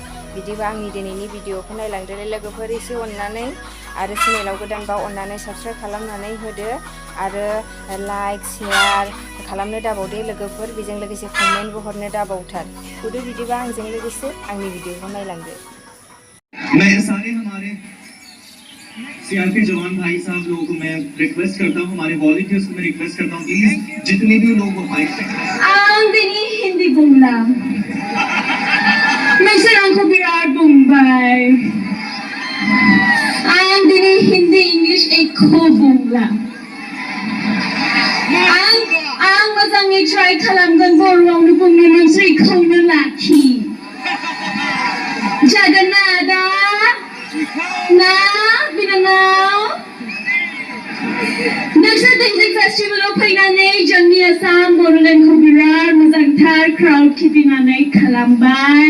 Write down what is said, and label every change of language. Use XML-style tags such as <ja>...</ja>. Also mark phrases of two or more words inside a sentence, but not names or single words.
<brx>बिदिबा आंनि दिनैनि भिडिअखौ नायलांदोलाय लोगोफोर एसे अननानै आरो चेनेलाव गोदानबा अननानै साबस्क्राइब खालामनानै होदो आरो लाइक शेयार खालामनो दाबावदे लोगोफोर, बेजों लोगोसे कमेन्टबो हरनो दाबावथार। फुदो बिदिबा आंजों लोगोसे आंनि भिडिअखौ नायलांदो।</brx> <hi>सीआरपी जवान भाई साहब लोगों को मैं रिक्वेस्ट करता हूँ, हमारे वॉलंटियर्स को मैं रिक्वेस्ट करता हूँ, प्लीज जितने भी लोग वो फाइट से</hi> <brx>दिनी हिंदी बुंला mwsrwn को बिराद बुंबाय दिनी हिंदी इंग्लिश एको बुंला मोजाङै ट्राइ खालामगोन बर'आवनो बुंनो नोंसोर इखौनो लाखि जागोन ना आदा ना बिनानाव नोंसोर दैजिं फेस्टिभेलाव फैनानै जोंनि आसाम बर'लेण्डखौ बिराद मोजांथार क्राउड खिथिनानै खालामबाय।</brx>